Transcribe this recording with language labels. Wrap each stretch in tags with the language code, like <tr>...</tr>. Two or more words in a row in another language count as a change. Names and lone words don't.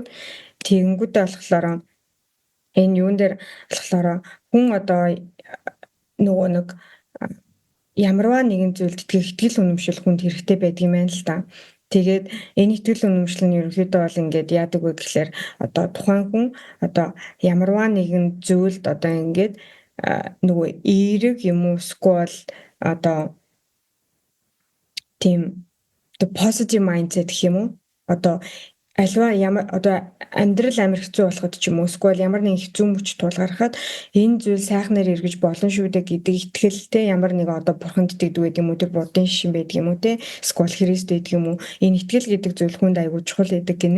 <mn>Тэгэнгүүтээ болохоор энэ юун дээр болохоор хүн одоо нөгөө нэг ямарваа нэгэн зүйлд итгэл үнэмшил хүнд хэрэгтэй байдаг юм байна л да. Тэгээд энэ итгэл үнэмшил нь ерөнхийдөө бол ингээд яадаг вэ гэхээр одоо тухайн хүн одоо ямарваа нэгэн зүйлд одоо ингээд нөгөө эерэг юм уу эсвэл одоо тийм</mn> <en>the positive mindset</en> <mn>гэх юм уу одоо альва ямар одоо амьдрал амар хэцүү болоход ч юм уу эсвэл ямар нэг хэцүү мөч тулгархад энэ зүйл сайхнаар эргэж болно шүү дээ гэдэг итгэлтэй ямар нэг одоо бурханд итгэдэг байдаг юм уу тэр буддын шишин байдаг юм уу те эсвэл Христ байдаг юм уу энэ итгэл гэдэг зүйл хүнд аягүй чухал байдаг гинэ.</mn>